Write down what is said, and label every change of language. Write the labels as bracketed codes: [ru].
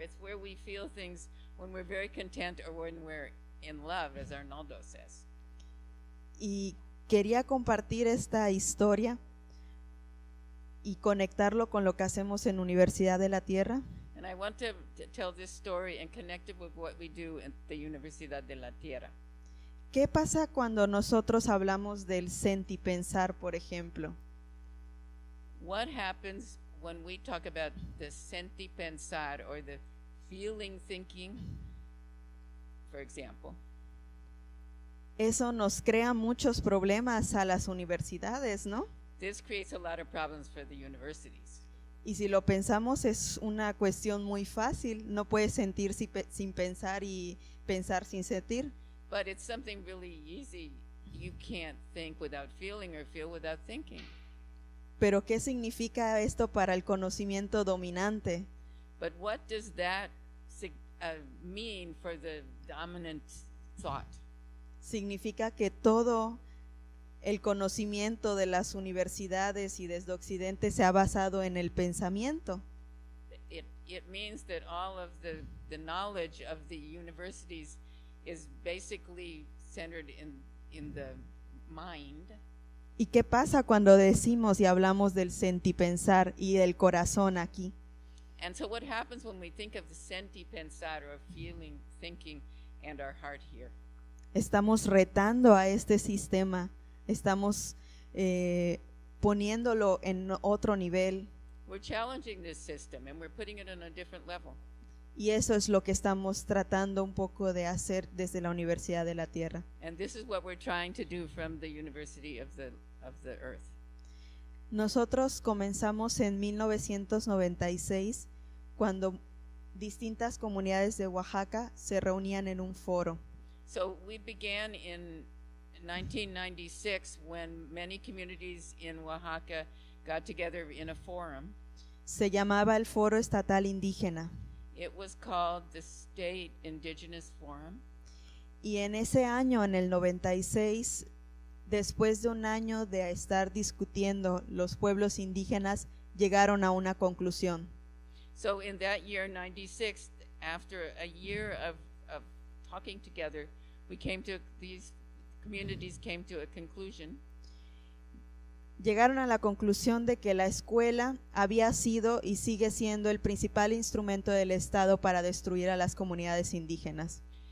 [en] It's where we feel things when we're very content or when we're in love, as Arnoldo says. [es] Y quería compartir esta historia y conectarlo con lo que hacemos en Universidad de la Tierra. [en] And I want to tell this story and connect it with what we do at the Universidad de la Tierra. [es] ¿Qué pasa cuando nosotros hablamos del sentipensar, por ejemplo? [en] What happens when we talk about the senti pensar or the feeling thinking, for example, [es] Eso nos crea muchos problemas a las universidades, ¿no? [en] this creates a lot of problems for the universities. [es] Y si lo pensamos es una cuestión muy fácil, no puedes sentir sin pensar y pensar sin sentir. [en] But it's something really easy. You can't think without feeling or feel without thinking. [es] Pero ¿qué significa esto para el conocimiento dominante? [en] But what does that mean for the dominant thought? [es] Significa que todo el conocimiento de las universidades y desde Occidente se ha basado en el pensamiento. [en] It means that all of the knowledge of the universities is basically centered in the mind. [es] ¿Y qué pasa cuando decimos y hablamos del sentipensar y del corazón aquí? [en] And so what happens when we think of the senti pensar or feeling, thinking, and our heart here? [es] Estamos retando a este sistema, estamos poniéndolo en otro nivel, [en] We're challenging this system and we're putting it on a different level. [es] y eso es lo que estamos tratando un poco de hacer desde la Universidad de la Tierra. [en] And this is what we're trying to do from the University of the Earth. [es] Nosotros comenzamos en 1996 cuando distintas comunidades de Oaxaca se reunían en un foro. [en] So we began in 1996 when many communities in Oaxaca got together in a forum. [es] Se llamaba el Foro Estatal Indígena, [en] It was called the State Indigenous Forum. [es] y en ese año, en el 96, después de un año de estar discutiendo, los pueblos indígenas llegaron a una conclusión. [en] So in that year, 96, after a year of talking together, these communities came to a conclusion. [es] Llegaron a la conclusión de que la escuela había sido y sigue siendo el principal instrumento del Estado para destruir a las comunidades indígenas.